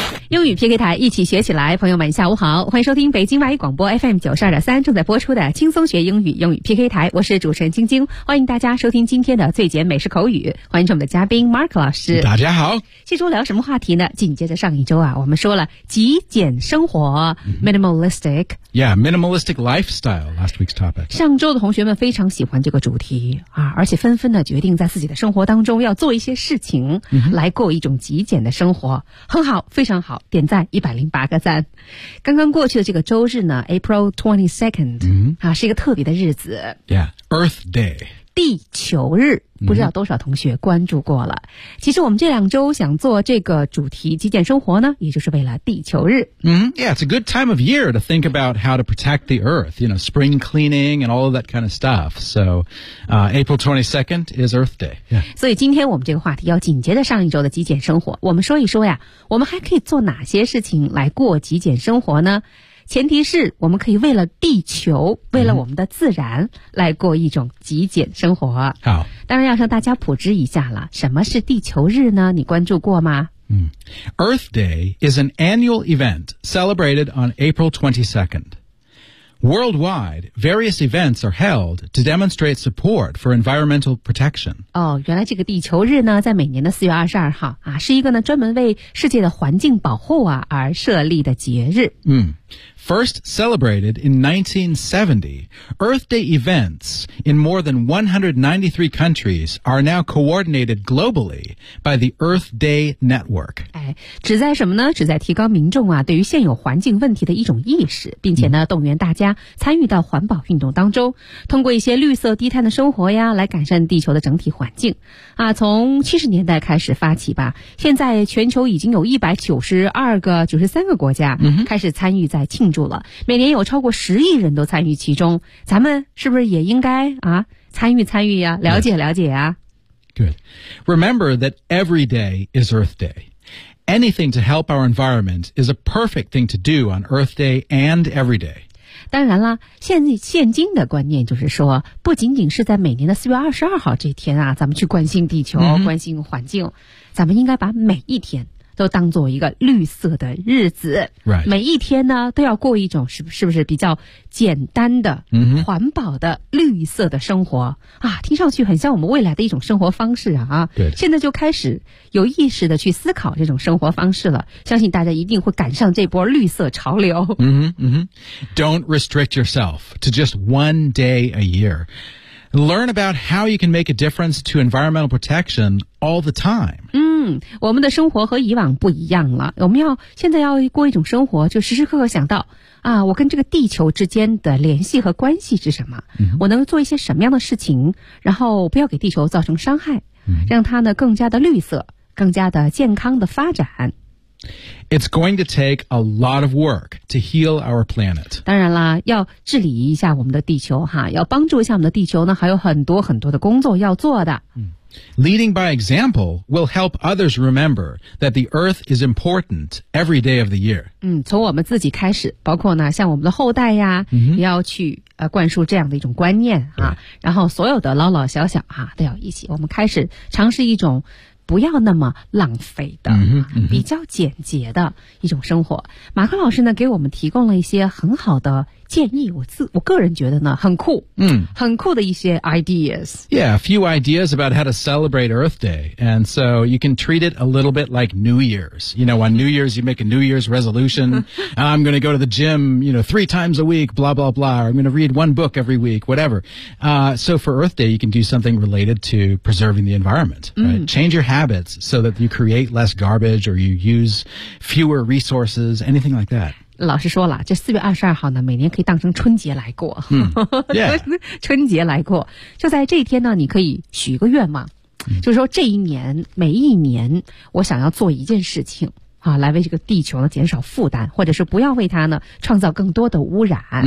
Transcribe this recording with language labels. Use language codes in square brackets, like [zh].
[zh] 英语 PK 台，一起学起来。朋友们，下午好，欢迎收听北京外语广播 FM 92.3正在播出的轻松学英语英语 PK 台，我是主持人晶晶，欢迎大家收听今天的最简美式口语，欢迎我们的嘉宾 Mark 老师。大家好，这周聊什么话题呢？紧接着上一周啊，我们说了极简生活、minimalistic [en] Yeah, minimalistic lifestyle, last week's topic. [zh] 上周的同学们非常喜欢这个主题啊，而且纷纷的决定在自己的生活当中要做一些事情来过一种极简的生活。 Mm-hmm. 很好，非常好，点赞108个赞。刚刚过去的这个周日呢 ,April 22nd,、mm-hmm. 啊是一个特别的日子。 [en] Yeah, Earth Day. [zh] 地球日。不知道多少同学关注过了。其实我们这两周想做这个主题极简生活呢，也就是为了地球日。 [en] Yeah, it's a good time of year to think about how to protect the earth, you know, spring cleaning and all of that kind of stuff. So,April 22nd is Earth Day. Yeah. [zh] 所以今天我们这个话题要紧接着上一周的极简生活。我们说一说呀，我们还可以做哪些事情来过极简生活呢？前提是我们可以为了地球，为了我们的自然来过一种极简生活。好，当然要向大家普及一下了，什么是地球日呢？你关注过吗？ [en] Earth Day is an annual event celebrated on April 22nd. Worldwide, various events are held to demonstrate support for environmental protection. [zh] 哦，原来这个地球日呢，在每年的4月22号啊，是一个呢专门为世界的环境保护啊而设立的节日。 [en] First celebrated in 1970, Earth Day events in more than 193 countries are now coordinated globally by the Earth Day Network. [zh] 哎，旨在什么呢？旨在提高民众啊对于现有环境问题的一种意识，并且呢动员大家参与到环保运动当中，通过一些绿色低碳的生活呀来改善地球的整体环境。啊，从70年代开始发起吧，现在全球已经有193个国家开始参与在庆祝了，每年有超过10亿人都参与其中，咱们是不是也应该啊参与参与呀、啊、了解了解呀、啊 [en] yes. Good. Remember that every day is Earth Day. Anything to help our environment is a perfect thing to do on Earth Day and every day. [zh] 当然了，现今的观念就是说，不仅仅是在每年的4月22号这天啊咱们去关心地球、关心环境，咱们应该把每一天都当作一个绿色的日子、 [en] right. [zh] 每一天呢都要过一种是不是比较简单的、环保的绿色的生活啊，听上去很像我们未来的一种生活方式啊。对，现在就开始有意识的去思考这种生活方式了，相信大家一定会赶上这波绿色潮流。 [en] Don't restrict yourself to just one day a year. Learn about how you can make a difference to environmental protection all the time. [zh] 我们的生活和以往不一样了，我们要现在要过一种生活，就时时刻刻想到啊，我跟这个地球之间的联系和关系是什么、我能做一些什么样的事情，然后不要给地球造成伤害、让它呢更加的绿色，更加的健康的发展。 [en] It's going to take a lot of work to heal our planet. [zh] 当然啦，要治理一下我们的地球哈，要帮助一下我们的地球呢，还有很多很多的工作要做的。 [en] Leading by example will help others remember that the earth is important every day of the year. [zh] 从我们自己开始，包括呢，像我们的后代呀，也要去灌输这样的一种观念啊。然后所有的老老小小啊，都要一起，我们开始尝试一种不要那么浪费的比较简洁的一种生活。马克老师呢给我们提供了一些很好的建议，我个人觉得呢很酷，很酷的一些 ideas. [en] Yeah, a few ideas about how to celebrate Earth Day. And so you can treat it a little bit like New Year's. You know, on New Year's, you make a New Year's resolution. I'm going to go to the gym, you know, 3 times a week, blah, blah, blah. Or I'm going to read 1 book every week, whatever. So for Earth Day, you can do something related to preserving the environment. Right? Change your habits so that you create less garbage or you use fewer resources, anything like that. [zh] 老师说了，这4月22号呢，每年可以当成春节来过。春节来过，就在这一天呢，你可以许一个愿望，就是说这一年，每一年，我想要做一件事情。啊，来为这个地球呢减少负担，或者是不要为它呢创造更多的污染。